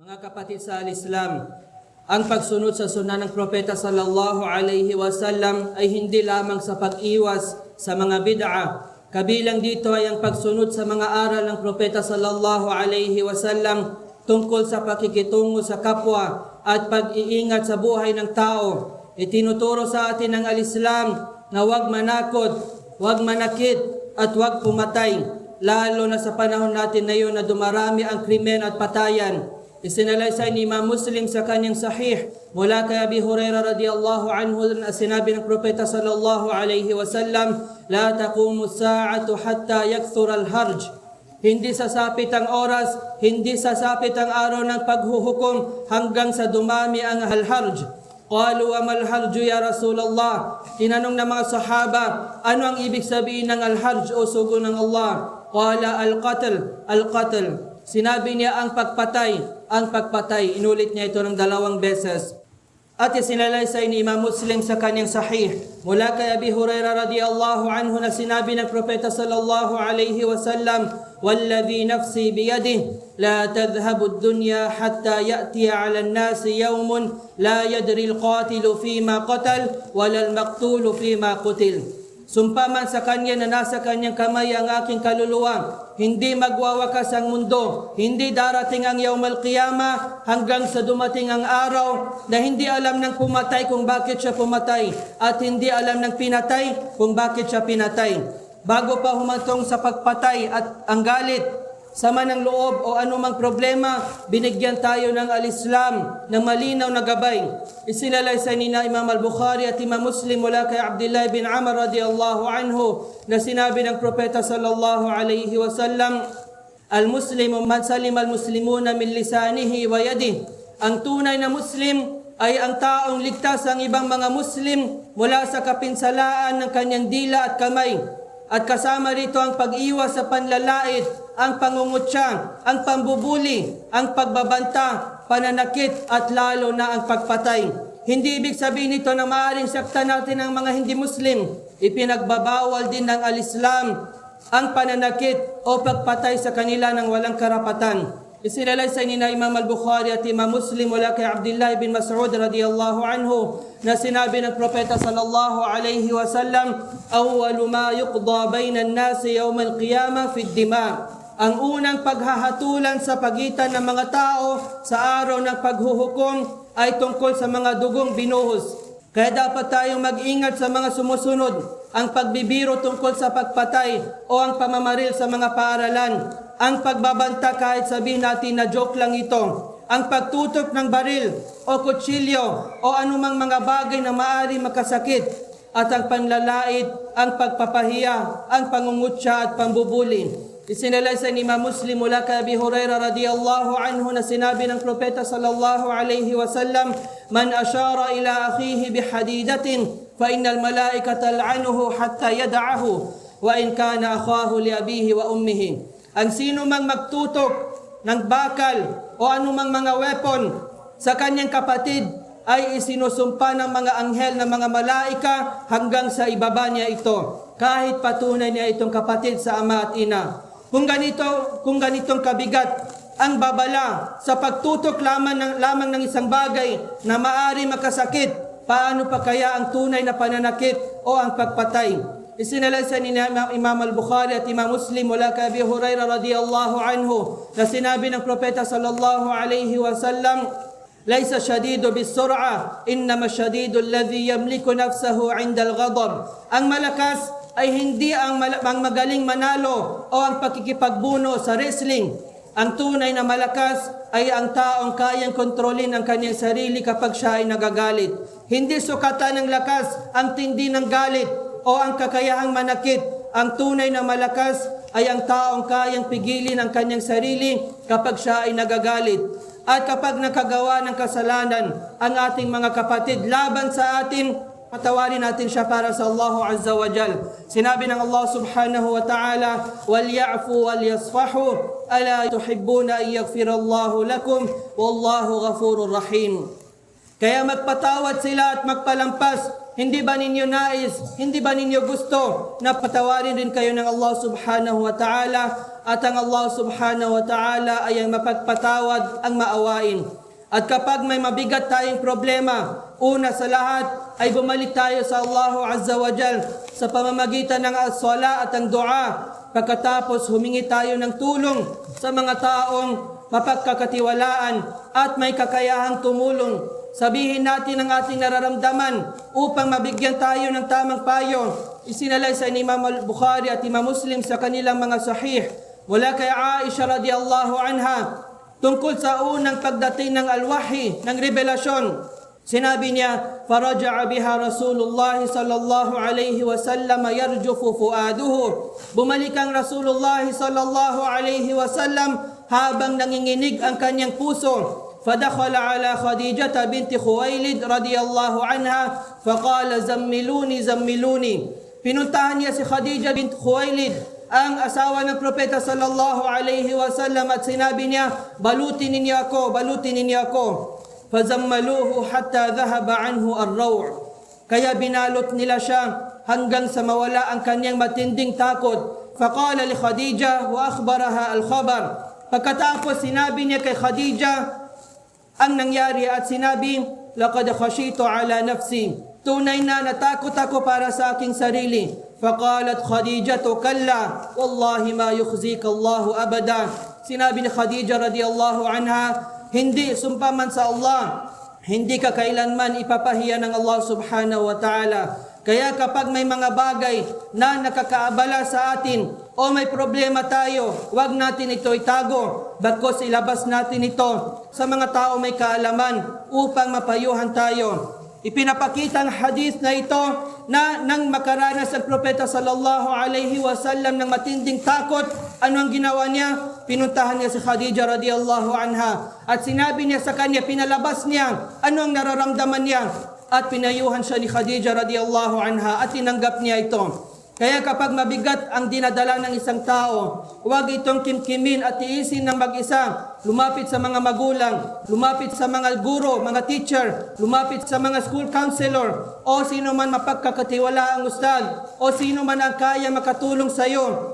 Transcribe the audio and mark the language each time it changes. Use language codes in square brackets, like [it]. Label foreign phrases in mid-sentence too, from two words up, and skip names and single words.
[tl] Mga kapatid sa Islam, ang pagsunod sa sunna ng Propeta [ar] صلى الله عليه وسلم [tl] ay hindi lamang sa pag-iwas sa mga bid'a. Kabilang dito ay ang pagsunod sa mga aral ng Propeta [ar] صلى الله عليه وسلم [tl] tungkol sa pakikitungo sa kapwa at pag-iingat sa buhay ng tao. Itinuturo sa atin ng Al-Islam na huwag manakot, huwag manakit at huwag pumatay, lalo na sa panahon natin na yun na dumarami ang krimen at patayan. Isinalaysay ni Imam Muslim sa kanyang sahih mula kay Abi Hurairah [ar] رضي الله عنه [tl] na sinabi ng Propeta [ar] صلى الله عليه وسلم, لا تقوم الساعة حتى يكثر الهرج. [tl] Hindi sasapit ang oras, hindi sasapit ang araw ng paghuhukom hanggang sa dumami ang al-harj. [ar] قالوا وما الهرج يا رسول الله. [tl] Tinanong ng mga sahaba, ano ang ibig sabihin ng al-harj o sugo ng Allah? [ar] قال القتل القتل. [tl] Sinabi niya ang pagpatay. Inulit niya ito ng 2 beses. At isinalaysay ni Imam Muslim sa kanyang sahih mula kay Abi Hurairah [ar] رضي الله عنه [tl] na sinabi ng Propeta [ar] صلى الله عليه وسلم, "والذي نفسي بيده لا تذهب الدنيا حتى يأتي على الناس يوم لا يدري القاتل فيم قتل ولا المقتول فيم قتل." [tl] Sumpa man sa kanya na nasa kanyang kamay ang aking kaluluwa, hindi magwawakas ang mundo, hindi darating ang [ar] يوم القيامة [tl] hanggang sa dumating ang araw na hindi alam ng pumatay kung bakit siya pumatay at hindi alam ng pinatay kung bakit siya pinatay. Bago pa humantong sa pagpatay at ang galit, sama ng loob o anumang problema, binigyan tayo ng Al-Islam ng malinaw na gabay. Isinalaysay ni Imam Al-Bukhari at Imam Muslim mula kay Abdullah bin Amr [ar] رضي الله عنه [tl] na sinabi ng Propeta [ar] صلى الله عليه وسلم, المسلم من سلم المسلمون من لسانه ويده. [tl] Ang tunay na Muslim ay ang taong ligtas ang ibang mga Muslim mula sa kapinsalaan ng kanyang dila at kamay. At kasama rito ang pag-iwas sa panlalait, ang pangungutya, ang pambubuli, ang pagbabanta, pananakit at lalo na ang pagpatay. Hindi ibig sabihin nito na maaaring saktan natin ang mga hindi Muslim. Ipinagbabawal din ng Al-Islam ang pananakit o pagpatay sa kanila ng walang karapatan. Isinalaysay ni Imam Al-Bukhari at Imam Muslim mula kay Abdullah bin Mas'ud [ar] رضي الله عنه [tl] na sinabi ng Propeta [ar] صلى الله عليه وسلم, أول ما يقضى بين الناس يوم القيامة في الدماء. [tl] Ang unang paghahatulan sa pagitan ng mga tao sa araw ng paghuhukom ay tungkol sa mga dugong binuhos. Kaya dapat tayong mag-ingat sa mga sumusunod, ang pagbibiro tungkol sa pagpatay o ang pamamaril sa mga paaralan, ang pagbabanta kahit sabihin natin na joke lang ito, ang pagtutok ng baril o kutsilyo o anumang mga bagay na maaari makasakit, at ang panlalait, ang pagpapahiya, ang pangungutya at pambubuli. Isinalaysay ni Imam Muslim mula kay Abi Hurairah [ar] رضي الله عنه [tl] na sinabi ng Propeta [ar] صلى الله عليه وسلم, من أشار إلى أخيه بحديدة فإن الملائكة تلعنه حتى يدعه وإن كان أخاه لأبيه وأمه. [tl] Ang sino mang magtutok ng bakal o anumang mga weapon sa kanyang kapatid ay isinusumpa ng mga anghel ng mga malaika hanggang sa ibaba niya ito, kahit patunay niya itong kapatid sa ama at ina. Kung ganitong kabigat ang babala sa pagtutok lamang ng isang bagay na maari makasakit, paano pa kaya ang tunay na pananakit o ang pagpatay? Isinalaysay ni Imam Al-Bukhari at Imam Muslim mula kay Abi Hurairah [ar] رضي الله عنه [tl] na sinabi ng Propeta [ar] صلى الله عليه وسلم, ليس الشديد بالصرعة إنما الشديد الذي يملك نفسه عند الغضب. [tl] Ang malakas ay hindi ang magaling manalo o ang pakikipagbuno sa wrestling. Ang tunay na malakas ay ang taong kayang kontrolin ang kanyang sarili kapag siya ay nagagalit. Hindi sukatan ng lakas ang tindi ng galit o ang kakayahang manakit. Ang tunay na malakas ay ang taong kayang pigilin ang kanyang sarili kapag siya ay nagagalit. At kapag nakagawa ng kasalanan ang ating mga kapatid laban sa atin, patawarin natin siya para sa Allah [ar] عز وجل. [tl] Sinabi ng Allah [ar] سبحانه وتعالى, وَلْيَعْفُوا وَلْيَصْفَحُوا أَلَا تُحِبُّونَ أَن يَغْفِرَ اللَّهُ لَكُمْ وَاللَّهُ غَفُورٌ رَحِيمٌ. [tl] Kaya magpatawad sila at magpalampas. Hindi ba ninyo nais, hindi ba ninyo gusto na patawarin rin kayo ng Allah [ar] سبحانه وتعالى [tl] at ang Allah [ar] سبحانه وتعالى [tl] ay ang mapagpatawad, ang maawain. At kapag may mabigat tayong problema, una sa lahat ay bumalik tayo sa Allah [ar] عز وجل [tl] sa pamamagitan ng as-sala at ang dua. Pagkatapos humingi tayo ng tulong sa mga taong mapagkakatiwalaan at may kakayahang tumulong. Sabihin natin ang ating nararamdaman upang mabigyan tayo ng tamang payo. Isinalay sa Imam al-Bukhari at Imam Muslim sa kanilang mga sahih mula kay Aisha [ar] رضي الله عنها [tl] tungkol sa unang pagdating ng al-wahi, ng revelasyon. Sinabi niya, [ar] فرجع بها رسول الله صلى الله عليه وسلم يرجف فؤاده. [tl] Bumalik ang Rasulullah [ar] صلى الله عليه وسلم [tl] habang nanginginig ang kanyang puso. [ar] فدخل على خديجة بنت خويلد رضي الله عنها فقال زملوني زملوني. [tl] Pinuntahan niya si Khadija bint Khuwailid, ang asawa ng propeta [ar] صلى الله عليه وسلم, [tl] at sinabi niya, balutin ninyo ako, balutin ninyo ako. [ar] فزملوه حتى ذهب عنه الروع'. [tl] Kaya binalot nila siya hanggang sa mawala ang kanyang matinding takot. [ar] فقال لخديجة وأخبرها الخبر. [tl] Pagkatapos sinabi niya kay Khadija ang nangyari at sinabi, [ar] لقد خشيت على نفسي. [tl] Tunay na natakot ako para sa aking sarili. [ar] فقالت خديجة كلا والله ما يخزيك الله أبدا. [tl] Sinabi ni Khadija [ar] رضي الله عنها, [tl] hindi, sumpa man sa Allah, hindi ka kailanman ipapahiya ng Allah [ar] سبحانه وتعالى. [tl] Kaya kapag may mga bagay na nakakaabala sa atin o may problema tayo, wag natin ito itago, bagkus ilabas natin ito sa mga tao may kaalaman upang mapayuhan tayo. Ipinapakita ang hadith na ito na nang makaranas ang propeta [ar] صلى الله عليه وسلم [tl] ng matinding takot, ano ang ginawa niya? Pinuntahan niya si Khadija [ar] رضي الله عنها [tl] at sinabi niya sa kanya, pinalabas niya ano ang nararamdaman niya at pinayuhan siya ni Khadija [ar] رضي الله عنها [tl] at tinanggap niya ito. Kaya kapag mabigat ang dinadala ng isang tao, huwag itong kimkimin at tiisin ng mag-isa. Lumapit sa mga magulang, lumapit sa mga guro, mga teacher, lumapit sa mga [en] school counselor, [tl] o sino man mapagkakatiwalaang ustad, o sino man ang kaya makatulong sa iyo.